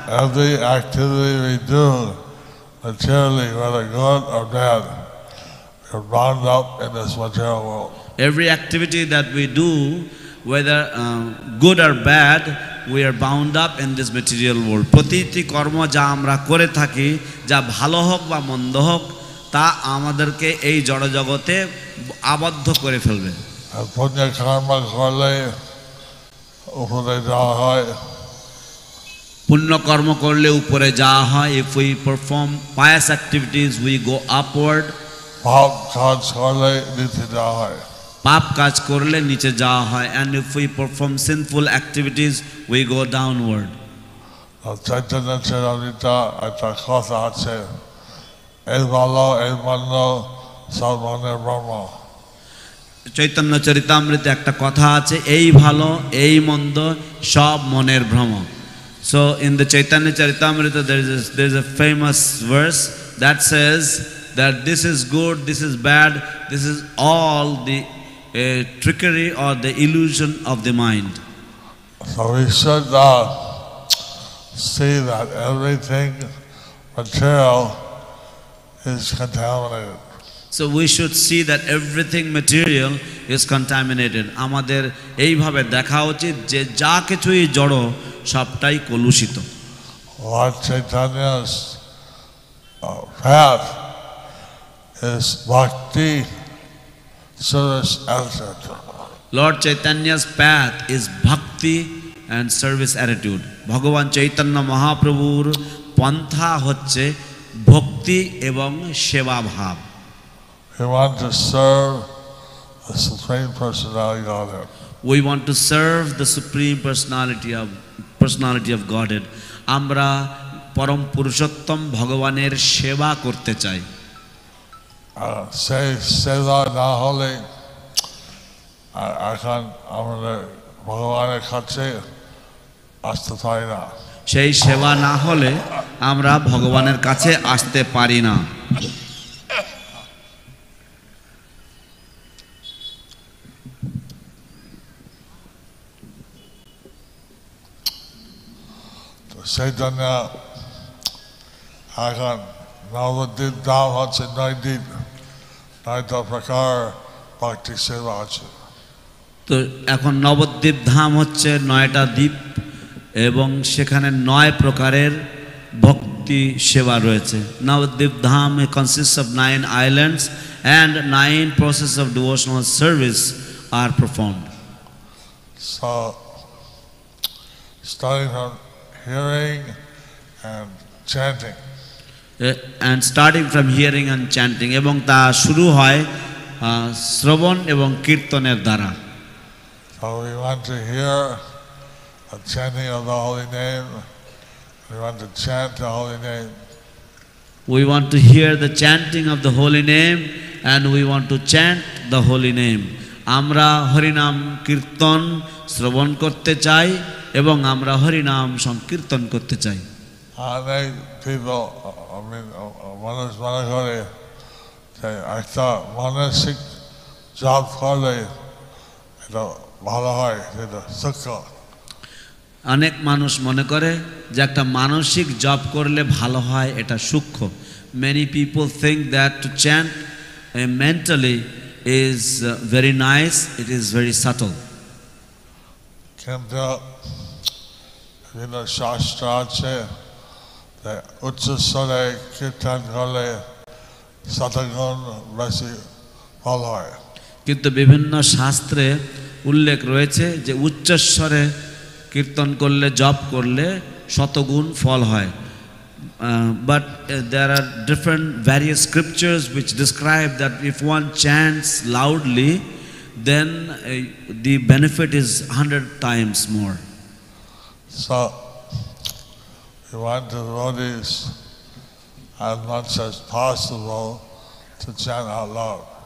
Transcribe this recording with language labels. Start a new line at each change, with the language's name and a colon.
English: every activity we do materially, whether good or bad, we're bound up in this material world. Every activity that we do, whether good or bad, we are bound up in this material world.
Bangla: প্রতিটি কর্ম যা আমরা করে থাকি, যা ভালো হোক বা মন্দ হোক, তা আমাদেরকে এই জড় জগতে আবদ্ধ করে ফেলবে। পুণ্য কর্ম করলে উপরে যাওয়া হয়। পুণ্য কর্ম করলে উপরে যাওয়া হয়।
English: If we perform pious activities, we go upward.
Bangla: পাপ কাজ করলে নিচে যাওয়া হয়। পাপ কাজ করলে নিচে যাওয়া হয়।
English: And if we perform sinful activities, we go downward.
Bangla: Chaitanya চরিতামৃতে একটা কথা আছে, এই ভালো এই মন্দ সব মনের ব্রহ্ম। চৈতন্য চরিতামৃতে একটা কথা আছে, এই ভালো এই মন্দ সব মনের ভ্রম।
English: So in the Chaitanya Charitamrita there is a famous verse that says that this is good, this is bad, this is all the trickery or the illusion of the mind. So we should see that everything material is contaminated. So we should see that everything material is contaminated.
Bangla: আমাদের এইভাবে দেখা উচিত যে যা কিছুই জড় সবটাই কলুষিত।
English: Lord Chaitanya's path is bhakti, service, attitude. Lord Chaitanya's path is bhakti and service attitude.
Bangla: ভগবান চৈতন্য মহাপ্রভুর পন্থা হচ্ছে ভক্তি এবং সেবা ভাব।
English: We want to serve the Supreme Personality of Godhead. We want to serve the Supreme Personality of Godhead.
Bangla: আমরা পরম পুরুষোত্তম ভগবানের সেবা করতে চাই। সেই সেবা না হলে এখন আমরা ভগবানের কাছে আসতে পারি না। সেই সেবা না হলে আমরা ভগবানের কাছে আসতে পারি না। চৈতন্য এখন নবদ্বীপ ধাম হচ্ছে 9 দ্বীপ, 9টা প্রকার ভক্তি সেবা আছে। তো এখন নবদ্বীপ ধাম হচ্ছে 9টা দ্বীপ এবং সেখানে 9 প্রকারের ভক্তি সেবা রয়েছে।
English: Nabadwip Dham consists of 9 islands and 9 processes of devotional service are performed. So starting from hearing and chanting. And starting from hearing and chanting,
Bangla: এবং তা শুরু হয় শ্রবণ এবং কীর্তনের দ্বারা।
English: So we want to hear the chanting of the holy name. We want to chant the holy name. We want to hear the chanting of the holy name and we want to chant the holy name.
Bangla: আমরা হরিনাম কীর্তন শ্রবণ করতে চাই এবং আমরা হরিনাম সংকীর্তন করতে চাই।
English: Many people,
Bangla: মানুষ মনে করে যে একটা মানসিক জপ করলে এটা ভালো হয়, এটা সূক্ষ্ম। অনেক মানুষ মনে করে যে একটা মানসিক জপ করলে ভালো হয়, এটা সূক্ষ্ম।
English: Many people think that to chant mentally is very nice, it is very subtle.
Bangla: কিন্তু বিভিন্ন শাস্ত্র আছে যে উচ্চ স্বরে কীর্তন করলে শতগুণ বেশি ফল হয়। কিন্তু বিভিন্ন শাস্ত্রে উল্লেখ রয়েছে যে উচ্চস্বরে কীর্তন করলে জপ করলে শতগুণ ফল হয়।
English: but there are different various scriptures which describe that if one chants loudly, then the benefit is 100 times more. So we want the devotees as much as possible to chant out loud.